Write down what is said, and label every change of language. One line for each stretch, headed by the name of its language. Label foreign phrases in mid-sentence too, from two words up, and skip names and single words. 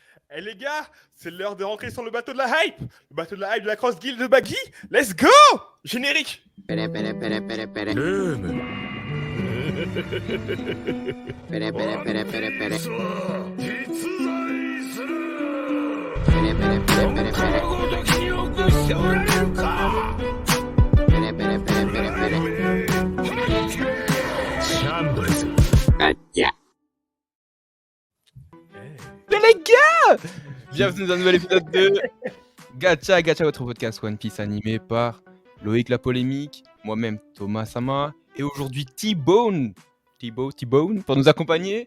French: Eh les gars, c'est l'heure de rentrer sur le bateau de la hype. Le bateau de la hype de la Cross Guild de Baggy.
English: Let's go.
French: Générique. Pere, pere, pere, pere, pere. Pere, pere, pere, pere, pere. Pere, pere, pere, pere, pere. Pere, pere, pere, pere, pere. Gacha. Mais les gars, bienvenue dans un nouvel épisode de Gacha Gacha, votre podcast One Piece animé par Loïc la Polémique, moi-même Thomas Sama, et aujourd'hui T-Bone pour nous accompagner.